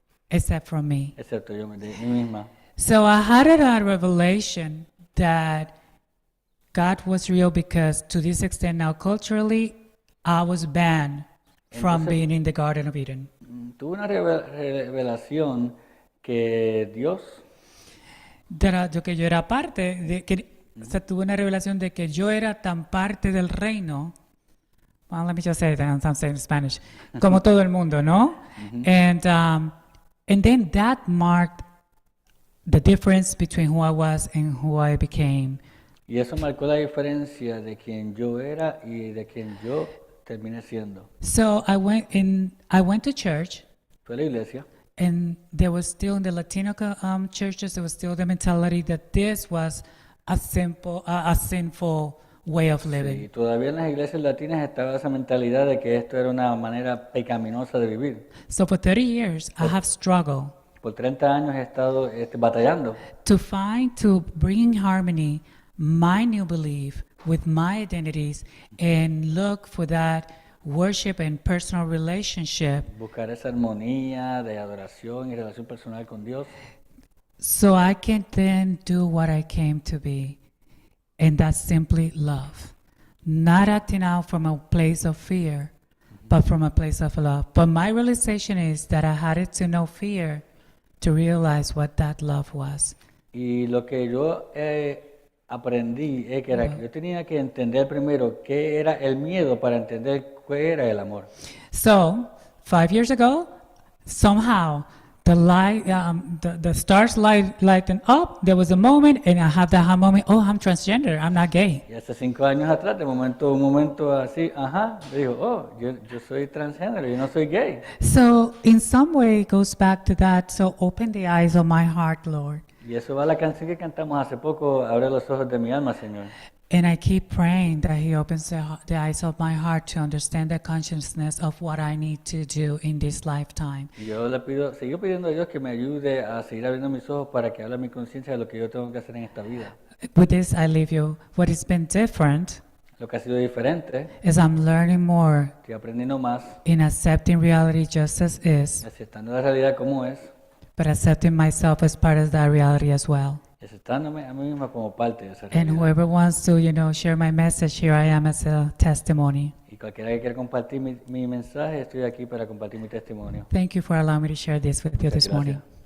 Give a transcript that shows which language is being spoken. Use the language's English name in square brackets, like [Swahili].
[English] except from me. [Spanish] excepto yo de mí misma. [English] So I had a revelation that God was real because to this extent now culturally, I was banned from [Spanish] Entonces- [English] being in the Garden of Eden. [Spanish] Tuve una revelación que Dios, De que yo era parte, o sea, tuve una revelación de que yo era tan parte del reino. [English] Well, let me just say it, I'm saying in Spanish. [Spanish] Como todo el mundo, ¿no? [English] And then that marked the difference between who I was and who I became. [Spanish] y eso marcó la diferencia de quien yo era y de quien yo terminé siendo. [English] So I went to church, [Spanish] Fue a la iglesia [English] and there was still in the Latino churches, there was still the mentality that this was a sinful way of living. [Spanish] y todavía en las iglesias latinas estaba esa mentalidad de que esto era una manera pecaminosa de vivir. [English] So for 30 years, I have struggled [Spanish] Por 30 años he estado batallando [English] to bring in harmony my new belief with my identities and look for that worship and personal relationship [Spanish] buscar esa armonía de adoración y relación personal con Dios, [English] so I can then do what I came to be, and that's simply love. Not acting out from a place of fear, but from a place of love. But my realization is that I had to know fear to realize what that love was. [Spanish] y lo que yo aprendí es que era que yo tenía que entender primero qué era el miedo para entender qué era el amor. [English] So, 5 years ago, somehow the light, the stars lighten up. There was a moment, and I had that moment. Oh, I'm transgender. I'm not gay. [Spanish] Y hace 5 años atrás, un momento así, me dijo, oh, yo soy transgénero, yo no soy gay. [English] So, in some way, it goes back to that. So, open the eyes of my heart, Lord. [Spanish] Y eso va a la canción que cantamos hace poco, Abre los ojos de mi alma, Señor. [English] And I keep praying that He opens the eyes of my heart to understand the consciousness of what I need to do in this lifetime. [Spanish] Y yo sigo pidiendo a Dios que me ayude a seguir abriendo mis ojos para que hable mi conciencia de lo que yo tengo que hacer en esta vida. [English] With this, I leave you. What has been different [Spanish] Lo que ha sido diferente, [English] is I'm learning more [Spanish] estoy aprendiendo más, [English] in accepting reality just as is, [Spanish] aceptando la realidad como es, [English] but accepting myself as part of that reality as well. [Spanish] y aceptándome a mí misma como parte de esa [English] And [Spanish] realidad. [English] whoever wants to, share my message, here I am as a testimony. [Spanish] Y cualquiera que quiera compartir mi mensaje, estoy aquí para compartir mi testimonio. [English] Thank you for allowing me to share this with you this morning.